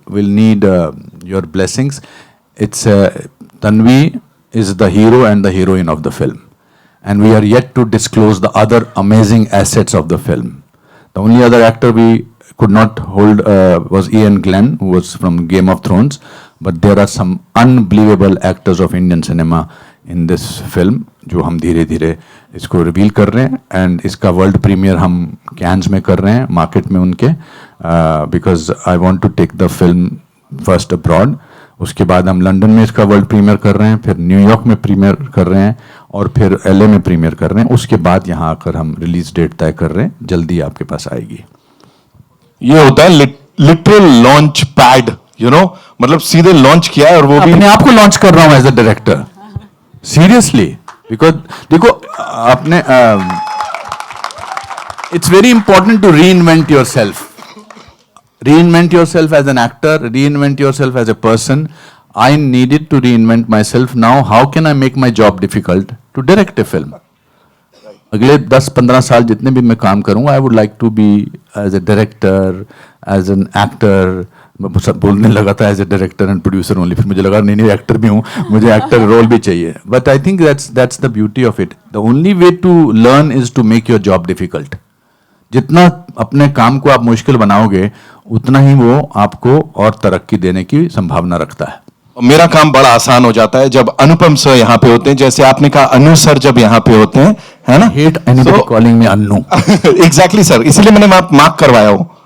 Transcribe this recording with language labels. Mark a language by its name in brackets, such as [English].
[English] We'll need your blessings. It's Tanvi is the hero and the heroine of the film, and we are yet to disclose the other amazing assets of the film. The only other actor we could not hold was Ian Glenn, who was from Game of Thrones, but there are some unbelievable actors of Indian cinema in this film [Hindi] जो हम धीरे धीरे इसको reveal कर रहे हैं. And इसका world premiere हम कैन्स में कर रहे हैं, मार्केट में उनके, [English] Because I want to take the film first abroad. [Hindi] उसके बाद हम लंदन में इसका वर्ल्ड प्रीमियर कर रहे हैं, फिर न्यूयॉर्क में प्रीमियर कर रहे हैं, और फिर LA में प्रीमियर कर रहे हैं, उसके बाद यहाँ आकर हम रिलीज डेट तय कर रहे हैं, जल्दी आपके पास आएगी। ये होता है literal launch pad, [English] you know, [Hindi] मतलब सीधे लॉन्च किया है और वो भी अपने आप को लॉन्च कर रहा हूं [English] as a director, seriously, because [Hindi] देखो आपने [English] It's very important to reinvent yourself, reinvent yourself as an actor, reinvent yourself as a person. I needed to reinvent myself. Now how can I make my job difficult to direct a film? [Hindi] अगले 10-15 साल जितने भी मैं काम करूंगा, [English] I would like to be as a director, as an actor. [Hindi] मैं सब बोलने लगा था [English] as a director and producer only, [Hindi] फिर मुझे लगा नहीं एक्टर भी हूँ, मुझे एक्टर रोल भी चाहिए. [English] But I think that's the beauty of it. The only way to learn is to make your job difficult. [Hindi] जितना अपने काम को आप मुश्किल बनाओगे उतना ही वो आपको और तरक्की देने की संभावना रखता है। मेरा काम बड़ा आसान हो जाता है जब अनुपम सर यहाँ पे होते हैं, जैसे आपने कहा अनु सर जब यहाँ पे होते हैं, है ना? [English] Hate anybody calling me Annu. [Hindi] Exactly sir, इसीलिए मैंने मार्क करवाया हो।